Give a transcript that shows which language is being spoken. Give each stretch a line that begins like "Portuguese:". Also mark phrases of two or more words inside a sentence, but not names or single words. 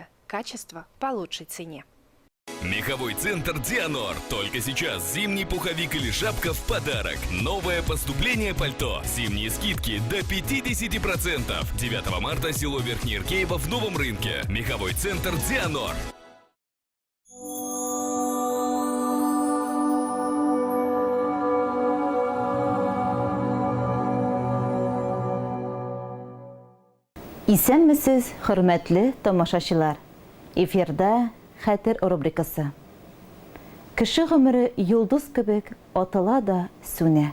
Russian: Качество по лучшей цене. Меховой центр «Дианор». Только сейчас зимний пуховик или шапка в подарок. Новое поступление пальто. Зимние скидки до 50%. 9 марта село Верхнеиркеево в Новом рынке. Меховой центр «Дианор».
Tatar: Исәнмесез, хөрмәтле тамашачылар. Эфирда Хәтер рубрикасы. Кеше гомере йолдыз кебек атыла да сүнә.